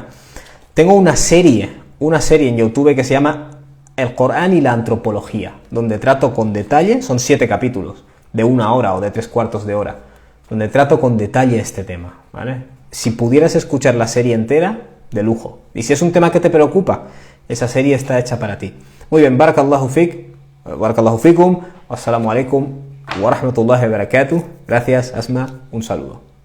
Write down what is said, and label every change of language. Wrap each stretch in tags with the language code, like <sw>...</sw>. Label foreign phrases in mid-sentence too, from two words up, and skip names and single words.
<es>Tengo una serie en YouTube que se llama El Corán y la antropología, donde trato con detalle, son 7 capítulos, de 1 hora o de 3/4 de hora, donde trato con detalle este tema, ¿vale? Si pudieras escuchar la serie entera, de lujo. Y si es un tema que te preocupa, esa serie está hecha para ti. Muy bien,</es> <ar>بارك الله فيكم والسلام عليكم ورحمة الله وبركاته.</ar> <es>Gracias, Asma, un saludo.</es>